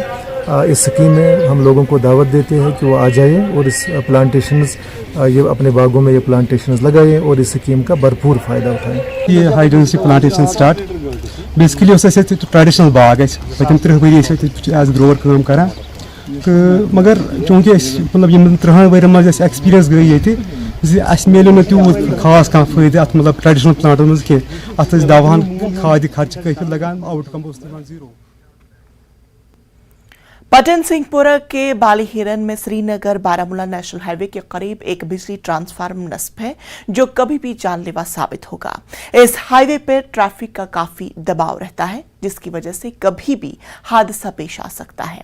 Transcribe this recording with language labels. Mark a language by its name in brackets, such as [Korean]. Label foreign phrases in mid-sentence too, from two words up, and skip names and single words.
[Hindi] इस स्कीम में हम लोगों को दावत देते हैं कि वो आ जाए और इस प्लांटेशंस ये अपने बागों में ये प्लांटेशंस लगाएं और इस स्कीम का भरपूर फ़ायदा उठाएं। [Kashmiri] ये [English] high density plantation start basically traditional [Kashmiri] बाग पतम 30 वरी एज ग्रोवर काम करान तो मगर चूँकि मतलब 30 वरियन मज एक्सपीरियंस गई ये मिले ना तूत खास कह फायदे अत मतलब ट्रेडिशनल प्लांटन मज कह अत दवाहन खाद खर्च काफी लगान, आउटकम 0। [Hindi] पटन सिंहपुरा के बाली हिरन में श्रीनगर बारामूला नेशनल हाईवे के करीब एक बिजली ट्रांसफार्मर नस्ब है जो कभी भी जानलेवा साबित होगा। इस हाईवे पर ट्रैफिक का काफी दबाव रहता है, जिसकी वजह से कभी भी हादसा पेश आ सकता है।